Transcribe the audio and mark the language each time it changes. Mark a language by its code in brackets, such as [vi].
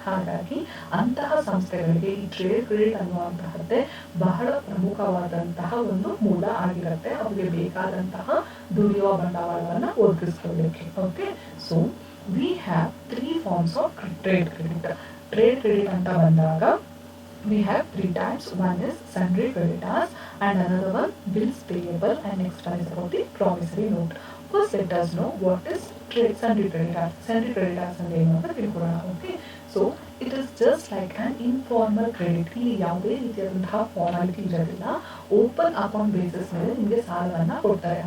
[kn] ಹಾಗಾಗಿ ಅಂತಹ ಸಂಸ್ಥೆಗಳಿಗೆ ಈ ಟ್ರೇಡ್ ಕ್ರೆಡಿಟ್ ಅನ್ನುವಂತಹದ್ದೇ ಬಹಳ ಪ್ರಮುಖವಾದಂತಹ ಒಂದು ಮೂಲ ಆಗಿರುತ್ತೆ, ಅವರಿಗೆ ಬೇಕಾದಂತಹ ದುಡಿಯುವ ಬಂಡವಾಳವನ್ನ ಒದಗಿಸ್ಕೊಳ್ಳಿಕ್ಕೆ. [en] Okay, so we have 3 forms of trade credit. [kn] Trade credit ಅಂತ ಬಂದಾಗ [en] we have 3 types. One is sundry creditors and another one bills payable, and next one is about the promissory note. First let us know what is sundry creditors. Sundry creditors and [kn] ಏನು ಅಂತ ತಿಳ್ಕೊಳ್ಳೋಣ. [en] Okay, so it is just like an informal credit. [kn] ಇಲ್ಲಿ ಯಾವುದೇ ರೀತಿಯಾದಂತಹ formality ಇರೋದಿಲ್ಲ, open account basis ಮೇಲೆ ನಿಮಗೆ ಸಾಲವನ್ನ ಕೊಡ್ತಾರೆ.